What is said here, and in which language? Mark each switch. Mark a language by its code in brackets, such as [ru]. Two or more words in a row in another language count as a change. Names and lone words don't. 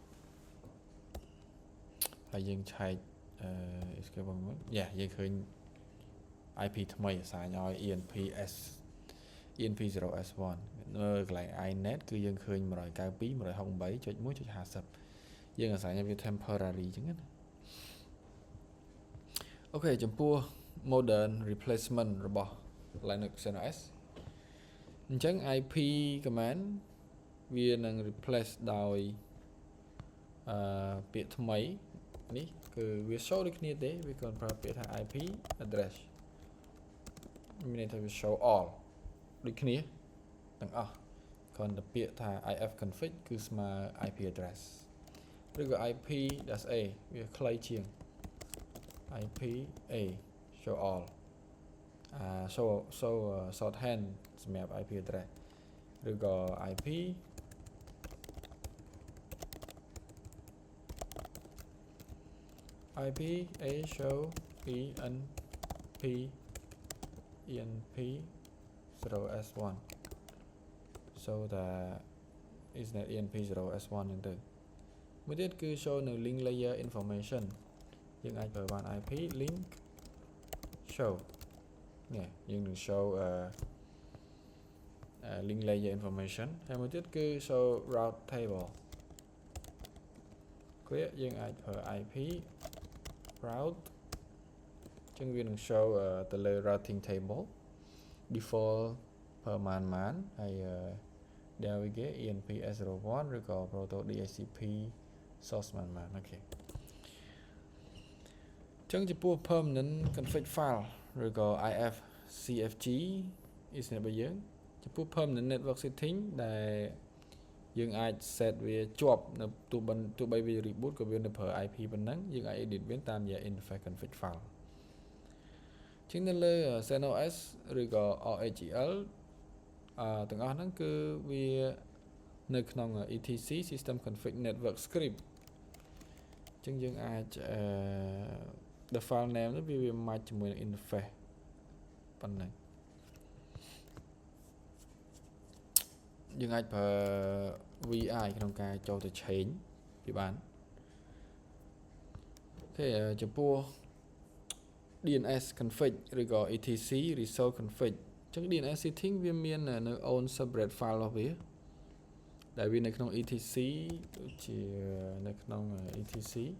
[km] ហើយយើងឆែកescape មកយើងឃើញ IP ថ្មី assign ឲ្យ enp0s1 នៅកន្លែង inet គឺយើងឃើញ 192.168.1.50 យើង assign ឲ្យវា temporary អញ្ចឹងណាអូខេចំពោះ [en] modern replacement [km] របស់ Linux CentOS អញ្ចឹង [en] IP command [km] វានឹង replace ដោយ ពាក្យថ្មីនេះគឺវា show ដូចគ្នាទេវាគ្រាន់ប្រើពាក្យថា [en] IP address [km] មានន័យថាវា [en] show all [km] ដូចគ្នាទាំងអស់គ្រាន់តែពាក្យថា [en] if config [km] គឺស្មើ [en] IP address [km] ឬក៏ IP-a វាខ្លីជាង [en] IP-a show all show shorthand [km] សម្រាប់ [en] IP address [km] ឬក៏ IP [en] IP-a show enp0s1 so that is net enp0s1 [km] ហ្នឹងទៅមួយទៀតគឺ show នៅ link layer information យើងអាចប្រើបាន [en] IP link show [km] នេះយើងនឹង show [en] link layer information [km] ហើយមួយទៀតគឺ [en] show route table [km] គឺយើងអាចប្រើ [en] IP route [km] ចឹងវានឹង show ទៅលើ [en] routing table default [km] ប្រើម៉ានហើយ [en] navigate enp0s1 [km] ឬក៏ [en] proto DHCP source [km] ម៉ានអូខេ ចឹងចំពោះ [en] permanent config file [km] ឬក៏ [en] ifcfg is [km] របស់យើងចំពោះ [en] permanent network setting [km] ដែលយើងអាច set វា ជាប់នៅទោះបីវា reboot ក៏វានៅប្រើ IP ប៉ុណ្ណឹងយើងអាច edit វា តាមរយៈ [en] interface config file [km] ជាងនៅលើ CentOS ឬក៏ RHEL ទាំងអស់ហ្នឹងគឺវានៅក្នុង [en] etc system config network script [km] អញ្ចឹងយើងអាច [en] the file name [km] នេះវា match ជាមួយនឹង interface ប៉ុណ្ណឹងយើងអាចប្រើ VI ក្នុងការចូលទៅ change វាបាន អូខេចំពោះ [en] DNS config [km] ឬក៏ [en] etc resource config [km] អញ្ចឹង [en] DNS setting [km] វាមាននៅ [en] own separate file [km] របស់វាដែលវានៅក្នុង etc ដូចជានៅក្នុង etc